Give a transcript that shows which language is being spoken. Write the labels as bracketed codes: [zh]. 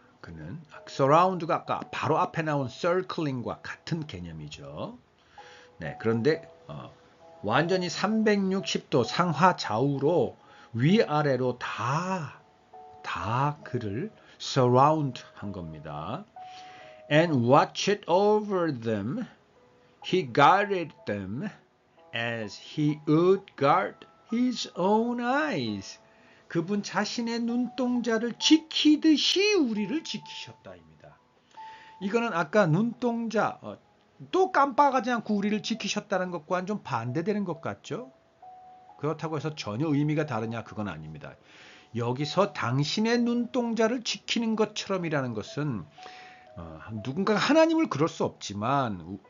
[ko] 그는 surround가 아까 바로 앞에 나온 circling과 같은 개념이죠. 네, 그런데 완전히 360도 상하 좌우로 위아래로 다 그를 surround 한 겁니다. [en] And watched over them. He guarded them as he would guard his own eyes. [ko] 그분 자신의 눈동자를 지키듯이 우리를 지키셨다입니다. 이거는 아까 눈동자 또 깜빡하지 않고 우리를 지키셨다는 것과는 좀 반대되는 것 같죠? 그렇다고 해서 전혀 의미가 다르냐? 그건 아닙니다. 여기서 당신의 눈동자를 지키는 것처럼이라는 것은 누군가가 하나님을 그럴 수 없지만